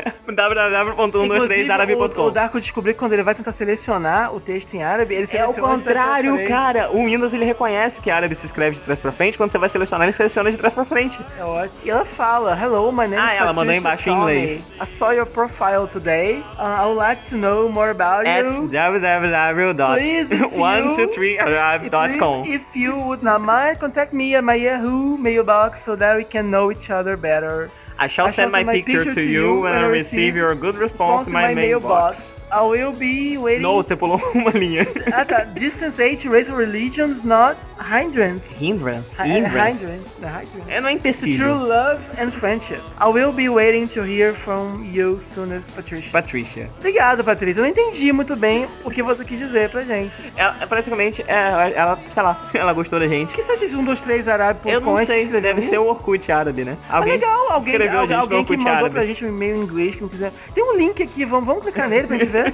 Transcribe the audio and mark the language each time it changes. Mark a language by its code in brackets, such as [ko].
[pt] www.123arabe.com. O Darko descobriu que quando ele vai tentar selecionar o texto em árabe, ele seleciona. É o contrário, cara. O Windows, ele reconhece que árabe se escreve de trás pra frente. Quando você vai selecionar, ele seleciona de trás pra frente. É ótimo. E ela fala: [en] Hello, my name is Patricia. [pt] Ah, ela mandou embaixo em inglês. [en] I saw your profile today. I would like to know more about at you. At www.123arabe.com. If you would not mind, contact me at my Yahoo mailbox so that we can know each other better. I shall send my picture to you when I receive your good response to my mailbox. I will be waiting. [pt] No, você pulou uma linha. Ah, tá. [en] Distance age, race, religion, not hindrance. [pt] Hindrance. É, não é empecilho. [en] True love and friendship. I will be waiting to hear from you soonest, Patricia. Patricia. [pt] Obrigado, Patricia. Eu não entendi muito bem o que você quis dizer pra gente. Ela, praticamente, ela, sei lá, ela gostou da gente. O que você acha de 123arabe.com? Eu não sei, deve ser o Orkut árabe, né? Alguém legal, alguém, escreveu a gente alguém que mandou árabe pra gente um e-mail em inglês, que não quiser. Tem um link aqui, vamos clicar nele pra gente.